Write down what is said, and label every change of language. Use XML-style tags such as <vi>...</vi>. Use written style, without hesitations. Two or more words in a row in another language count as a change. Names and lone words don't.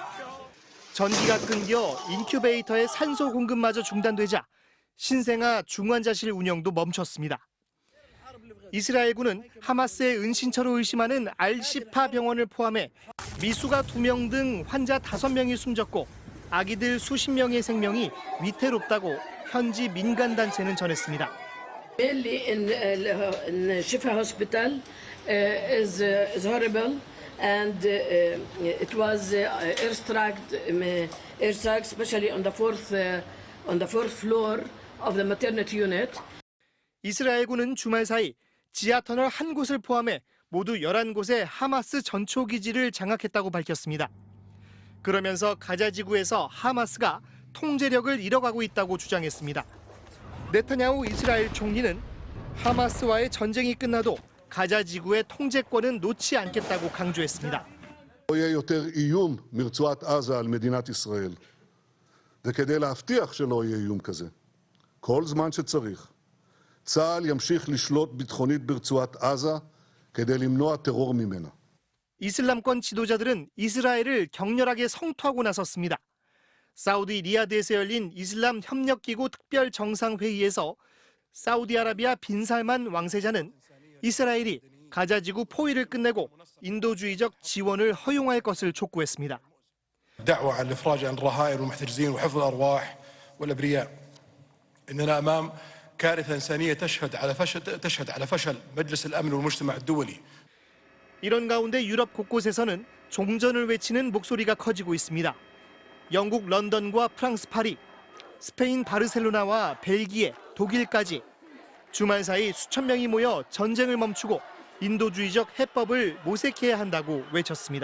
<ko>전기가 끊겨 인큐베이터의 산소 공급마저 중단되자 신생아 중환자실 운영도 멈췄습니다. 이스라엘군은 하마스의 은신처로 의심하는 알시파 병원을 포함해 미수가 2명 등 환자 5명이 숨졌고 아기들 수십 명의 생명이 위태롭다고 현지 민간단체는 전했습니다.</ko> <en>Mainly in Shifa Hospital is horrible, and it was airstrike, especially on the fourth floor of the maternity unit.</en> <ko>이스라엘군은 주말 사이 지하 터널 한 곳을 포함해 모두 11곳의 하마스 전초 기지를 장악했다고 밝혔습니다. 그러면서 가자 지구에서 하마스가 통제력을 잃어가고 있다고 주장했습니다. 네타냐후 이스라엘 총리는 하마스와의 전쟁이 끝나도 가자 지구의 통제권은 놓지 않겠다고 강조했습니다.</ko> <he>לא יהיה יותר איום מרצועת עזה על מדינת ישראל. וכדי להבטיח שלא יהיה איום כזה, כל זמן שצריך, צה"ל ימשיך לשלוט ביטחונית ברצועת עזה כדי למנוע טרור ממנה.</he> <ko>이슬람권 지도자들은 이스라엘을 격렬하게 성토하고 나섰습니다. 사우디 리야드에서 열린 이슬람 협력기구 특별 정상회의에서 사우디아라비아 빈살만 왕세자는 이스라엘이 가자지구 포위를 끝내고 인도주의적 지원을 허용할 것을 촉구했습니다.</ko> <ar>دعوة على الإفراج عن الرهائن والمحتجزين وحفظ الأرواح والأبرياء. إننا أمام كارثة إنسانية تشهد على فشل مجلس الأمن والمجتمع الدولي.</ar> <ko>이런 가운데 유럽 곳곳에서는 종전을 외치는 목소리가 커지고 있습니다. 영국 런던과 프랑스 파리, 스페인 바르셀로나와 벨기에, 독일까지 주말 사이 수천 명이 모여 전쟁을 멈추고 인도주의적 해법을 모색해야 한다고 외쳤습니다.</ko>